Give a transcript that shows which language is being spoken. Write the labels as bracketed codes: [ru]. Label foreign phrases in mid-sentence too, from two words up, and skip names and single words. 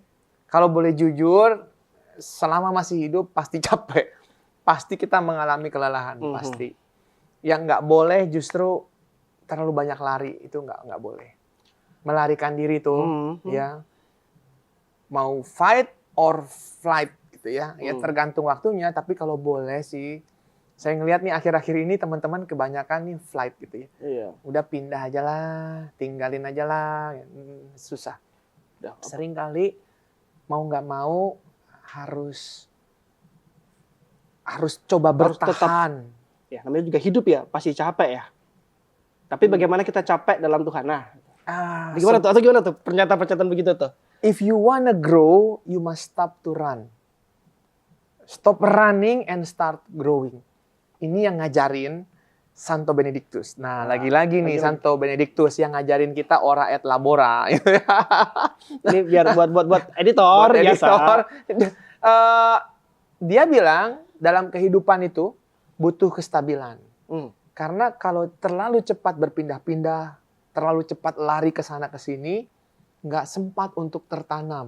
[id] Kalau boleh jujur, selama masih hidup pasti capek. Pasti kita mengalami kelelahan, pasti. Yang nggak boleh justru terlalu banyak lari, itu nggak boleh. Melarikan diri tuh, ya. Mau [en] fight or flight [id] gitu ya. Ya tergantung waktunya, tapi kalau boleh sih, saya ngelihat nih akhir-akhir ini teman-teman kebanyakan nih flight gitu ya. Iya. Udah pindah aja lah, tinggalin aja lah. Susah. Sering kali mau nggak mau harus coba bertahan. Ya, namanya juga hidup ya, pasti capek ya. Tapi bagaimana kita capek dalam Tuhan? Nah, gimana tuh? Atau gimana tuh pernyataan-pernyataan begitu tuh? [en] If you wanna grow, you must stop to run. Stop running and start growing. [id] Ini yang ngajarin Santo Benedictus. Nah, lagi-lagi nih Santo Benedictus yang ngajarin kita [la] ora et labora. [id] Ini biar buat editor, biasa. Dia bilang dalam kehidupan itu butuh kestabilan. Karena kalau terlalu cepat berpindah-pindah, terlalu cepat lari ke sana ke sini, nggak sempat untuk tertanam.